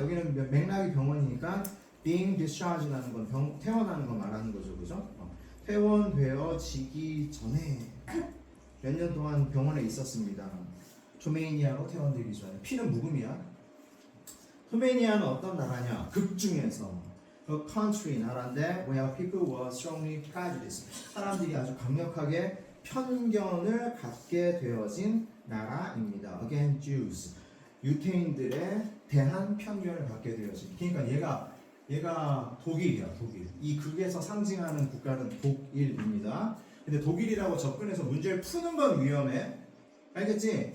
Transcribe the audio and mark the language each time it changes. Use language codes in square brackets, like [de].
[ko] 여기는 맥락이 병원이니까 [en] being discharged [ko] 라는 건 퇴원하는 거 말하는 거죠, 그죠? 퇴원되어지기 전에 몇 년 동안 병원에 있었습니다. 투메이니아로 퇴원되기 전에. 피는 묵음이야. 투메이니아는 어떤 나라냐? 극 중에서 [en] a country [ko] 나라인데 [en] where people were strongly prejudiced. [ko] 사람들이 아주 강력하게 편견을 갖게 되어진 나라입니다. [en] Against Jews. [ko] 유태인들에 대한 편견을 갖게 되어진. 그러니까 얘가 독일이야, 독일. 이 극에서 상징하는 국가는 독일입니다. 근데 독일이라고 접근해서 문제를 푸는 건 위험해. 알겠지?